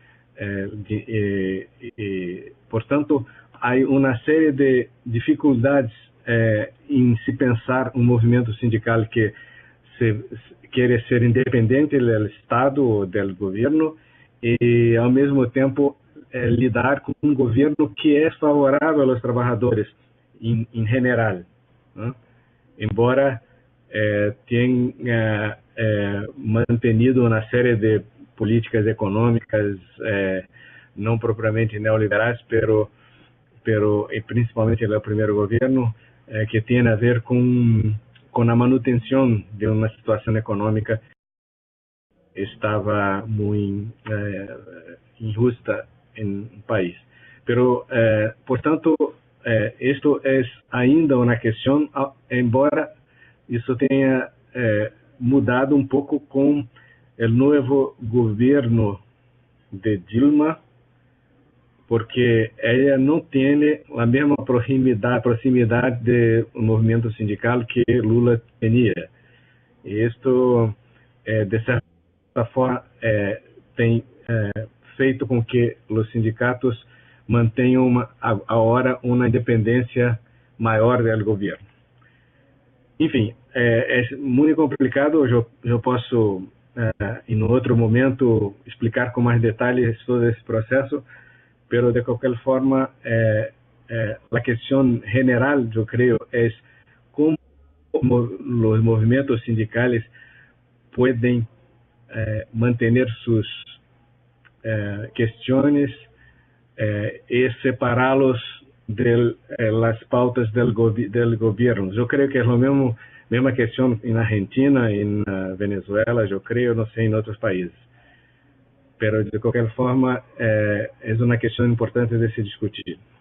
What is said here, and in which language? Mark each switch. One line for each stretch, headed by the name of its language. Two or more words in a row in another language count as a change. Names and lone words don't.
Spanish: Por tanto, hay una serie de dificultades en si pensar un movimiento sindical que quiere ser independiente del Estado o del gobierno y al mismo tiempo lidar con un gobierno que es favorable a los trabajadores en general, ¿no?
Portuguese: Embora tenha mantenido uma série de políticas econômicas não propriamente neoliberais, pero principalmente no primeiro governo, que tem a ver com a manutenção de uma situação econômica que estava muito injusta no país.
Spanish: Pero, portanto, esto es ainda una cuestión,
Portuguese: embora isso tenha mudado
Spanish: un poco con el nuevo gobierno de Dilma, porque ella no tiene la misma proximidad de un movimiento sindical que Lula tenía. Y esto,
Portuguese: de certa forma, tem feito com que os sindicatos mantenham agora uma independência maior do governo. Enfim, é muito complicado. Eu posso, em outro momento, explicar com mais detalhes todo esse processo, mas de qualquer forma, a questão general, eu creio, é como os movimentos sindicais podem manter suas questões
Spanish: y separarlos de las pautas del gobierno. Yo creo que es la misma cuestión en Argentina, en Venezuela, yo creo, no sé, en otros países. Pero de cualquier forma, es una cuestión importante de se discutir.